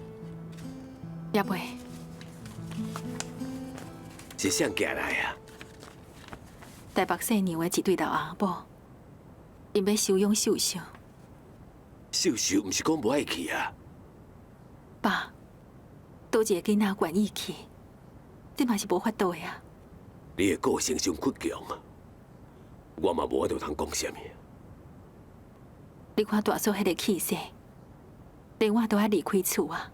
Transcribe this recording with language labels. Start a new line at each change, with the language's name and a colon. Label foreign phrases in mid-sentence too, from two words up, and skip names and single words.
Min Nan Chinese: 也未。是谁寄来啊？台北市娘的一对老阿婆，因要收养秀秀。秀秀唔是讲不爱去啊？爸，多一个囡仔愿意去，这嘛是无法度的啊。你的个性伤倔强啊，我嘛无法度通讲啥物。你看大嫂迄个气势，连我都要离开厝啊。